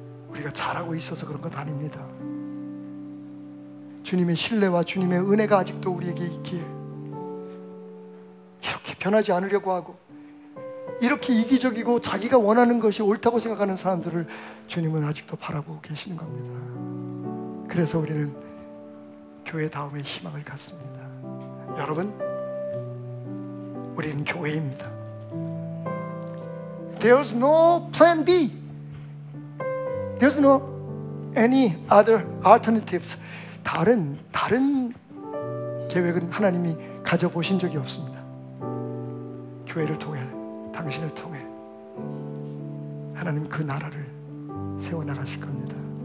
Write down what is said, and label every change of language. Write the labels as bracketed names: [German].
[Korean] 우리가 잘하고 있어서 그런 것 아닙니다. 주님의 신뢰와 주님의 은혜가 아직도 우리에게 있기에 이렇게 변하지 않으려고 하고 이렇게 이기적이고 자기가 원하는 것이 옳다고 생각하는 사람들을 주님은 아직도 바라보고 계시는 겁니다. 그래서 우리는 교회다움의 희망을 갖습니다. 여러분, 우리는 교회입니다. [English] There's no plan B. There's no any other alternatives. [Korean] 다른 계획은 하나님이 가져보신 적이 없습니다. 교회를 통해, 당신을 통해 하나님 그 나라를 세워나가실 겁니다.